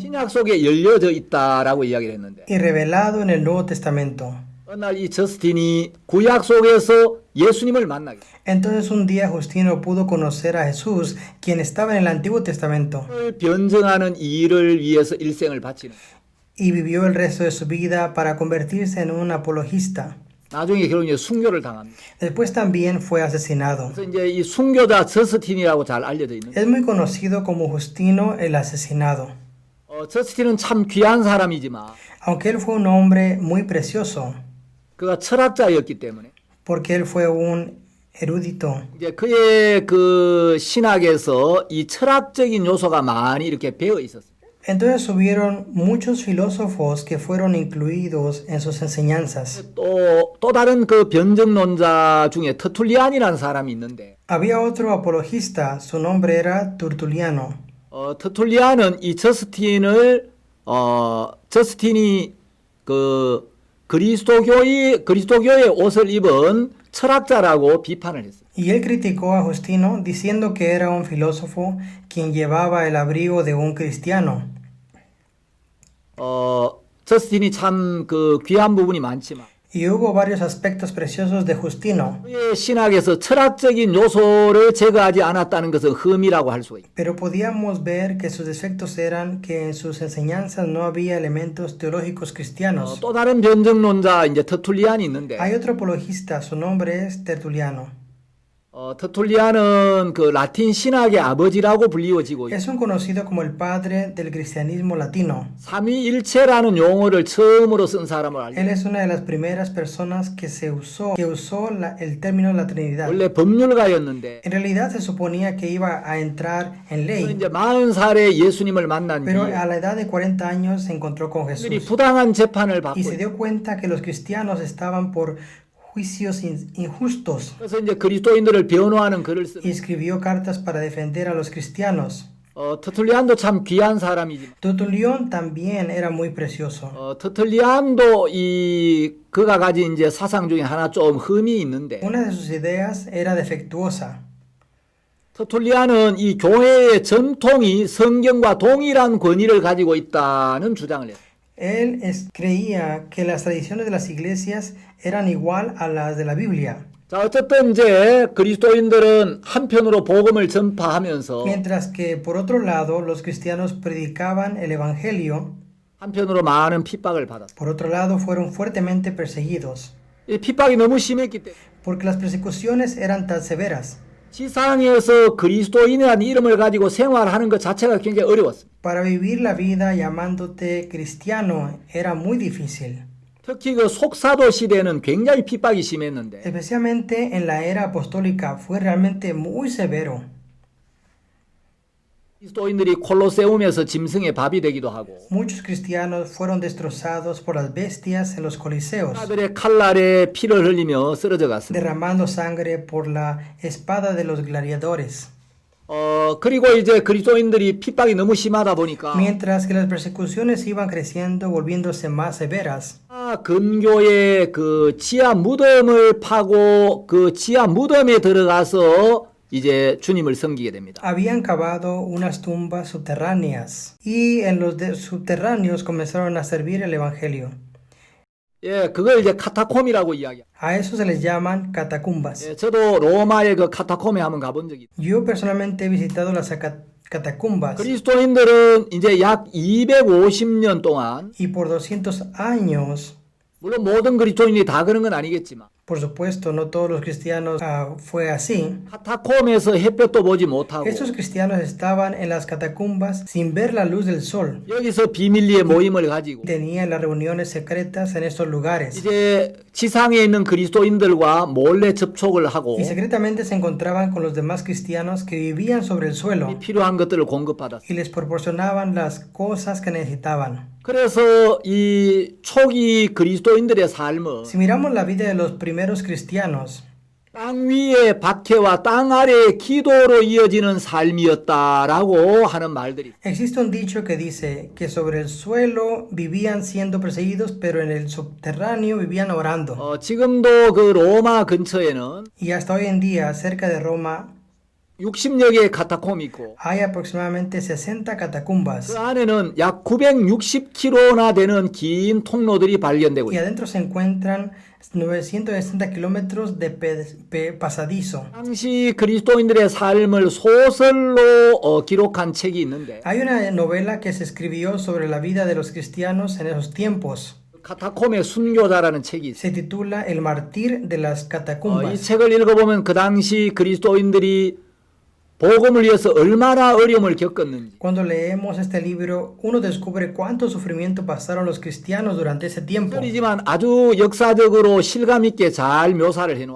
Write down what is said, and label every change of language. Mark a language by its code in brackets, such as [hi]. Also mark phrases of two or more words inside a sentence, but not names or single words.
[ko] 신약 속에 열려져 있다라고 이야기를 했는데 [es] y revelado en el Nuevo Testamento. [ko] 어느 날 이 저스틴이 구약 속에서 예수님을 만나게 돼요. [es] Entonces un día Justino pudo conocer a Jesús, quien estaba en el Antiguo Testamento, [ko] 그걸 변증하는 일을 위해서 일생을 바치는 거예요. [es] y vivió el resto de su vida para convertirse en un apologista. [ko] 나중에 결국 이제 순교를 당합니다. [es] Después también fue asesinado. [ko] 그래서 이제 이 순교자 저스틴이라고 잘 알려져 있는 [es] Es muy conocido como Justino el asesinado. [ko] 저스틴은 참 귀한 사람이지만 [es] Aunque él fue un hombre muy precioso, [ko] 그가 철학자였기 때문에 [es] porque él fue un erudito. [ko] 이제 그의 그 신학에서 이 철학적인 요소가 많이 이렇게 배어 있었어요. [es] Entonces hubieron muchos filósofos que fueron incluidos en sus enseñanzas. [ko] 또 다른 그 변증론자 중에 터툴리안이라는 사람이 있는데 [es] Había otro apologista, su nombre era Tertuliano. [ko] 터툴리안은 이 저스틴이 그 그리스도교의 옷을 입은 철학자라고 비판을 했어요. [es] Y él criticó a Justino diciendo que era un filósofo quien llevaba el abrigo de un cristiano. [ko] 저스틴이 참 그 귀한 부분이 많지만 [es] Y hubo varios aspectos preciosos de Justino, [ko] 그의 신학에서 철학적인 요소를 제거하지 않았다는 것은 흠이라고 할 수가 있다. [es] pero podíamos ver que sus defectos eran que en sus enseñanzas no había elementos teológicos cristianos. [ko] 또 다른 변증론자 이제 터툴리안이 있는데 [es] Hay otro apologista, su nombre es Tertuliano. [ko] 터툴리안은 그 라틴 신학의 아버지라고 불리워지고 [es] Es un conocido como el padre del cristianismo latino. [ko] 삼위일체라는 용어를 처음으로 쓴 사람을 알죠. [es] Él es una de las primeras personas que usó el término la Trinidad. [ko] 원래 법률가였는데 [es] En realidad se suponía que iba a entrar en ley, [ko] 이제 40살에 예수님을 만난 [es] pero [ko] 뒤에 [es] a la edad de 40 años se encontró con [ko] 그들이 [es] Jesús [ko] 부당한 재판을 받고 [es] y se dio cuenta que los cristianos estaban por juicios injustos [ko] 그래서 이제 그리스도인들을 변호하는 글을 쓴 [es] y escribió cartas para defender a los cristianos. [ko] 터툴리안도 참 귀한 사람이지만 [es] Tertulión también era muy precioso. [ko] 터툴리안도 그가 가진 이제 사상 중에 하나 좀 흠이 있는데 [es] Una de sus ideas era defectuosa. [ko] 터툴리안은 이 교회의 전통이 성경과 동일한 권위를 가지고 있다는 주장을 했어요. [es] Él creía que las tradiciones de las iglesias eran igual a las de la Biblia. [ko] 자, 어쨌든 이제 그리스도인들은 한편으로 복음을 전파하면서 [es] Mientras que por otro lado los cristianos predicaban el evangelio, [ko] 한편으로 많은 핍박을 받았어요. [es] por otro lado fueron fuertemente perseguidos, [ko] 이 핍박이 너무 심했기 때문에 [es] porque las persecuciones eran tan severas. [ko] 지상에서 그리스도인이라는 이름을 가지고 생활하는 것 자체가 굉장히 어려웠습니다. [es] Para vivir la vida llamándote cristiano era muy difícil, [ko] 특히 그 속사도 시대는 굉장히 핍박이 심했는데 [es] especialmente en la era apostólica fue realmente muy severo. [ko] 그리스도인들이 콜로세움에서 짐승의 밥이 되기도 하고 [es] Muchos cristianos fueron destrozados por las bestias en los coliseos, [ko] 사들의 칼날에 피를 흘리며 쓰러져 갔습니다. [es] derramando sangre por la espada de los gladiadores. [ko] 그리고 이제 그리스도인들이 핍박이 너무 심하다 보니까 [es] Mientras que las persecuciones iban creciendo, volviéndose más severas, [ko] 근교의 그 지하 무덤을 파고 그 지하 무덤에 들어가서 이제 주님을 섬기게 됩니다. [es] habían cavado unas tumbas subterráneas y en los subterráneos comenzaron a servir el evangelio. [ko] 예, 그걸 이제 카타콤이라고 이야기해요. [es] A eso se les llaman catacumbas. [ko] 예, 저도 로마의 그 카타콤에 한번 가본 적이 있어요. [es] Yo personalmente he visitado las catacumbas [ko] 그리스도인들은 이제 약 250년 동안 [es] y por 200 años, [ko] 물론 모든 그리스도인이 다 그런 건 아니겠지만 [es] por supuesto, no todos los cristianos fue así. [ko] 카타콤에서 햇볕도 보지 못하고 [es] Estos cristianos estaban en las catacumbas sin ver la luz del sol. [ko] 여기서 비밀리에 모임을 가지고 [es] Tenían las reuniones secretas en estos lugares [ko] 이제 지상에 있는 그리스도인들과 몰래 접촉을 하고 [es] y secretamente se encontraban con los demás cristianos que vivían sobre el suelo [ko] 필요한 것들을 공급받았어요. [es] y les proporcionaban las cosas que necesitaban. [ko] 그래서 이 초기 그리스도인들의 삶은 [es] Si miramos la vida de los primeros cristianos, [ko] 땅 위의 박해와 땅 아래의 기도로 이어지는 삶이었다라고 하는 말들이 [es] existe un dicho que dice que sobre el suelo vivían siendo perseguidos, pero en el subterráneo vivían orando. [ko] 지금도 그 로마 근처에는 [es] Y hasta hoy en día, cerca de Roma, [ko] 60여 개의 카타콤이 있고 [es] hay aproximadamente 60 catacumbas. [ko] 그 안에는 약 960km나 되는 긴 통로들이 발견되고 [es] Y [ko] 있어요. [es] adentro se encuentran 960 kilómetros de pasadizo. [ko] 당시 그리스도인들의 삶을 소설로 기록한 책이 있는데 [es] Hay una novela que se escribió sobre la vida de los cristianos en esos tiempos. [ko] 카타콤의 순교자라는 책이 있어요. [es] Se titula El martir de las [ko] 이 [es] catacumbas. [ko] 책을 읽어보면 그 당시 그리스도인들이 복음을 위해서 얼마나 어려움을 겪었는지 [es] Cuando leemos este libro, uno descubre cuánto sufrimiento pasaron los cristianos durante ese tiempo. [ko] 소설이지만 아주 역사적으로 실감 있게 잘 묘사를 해놓았어요.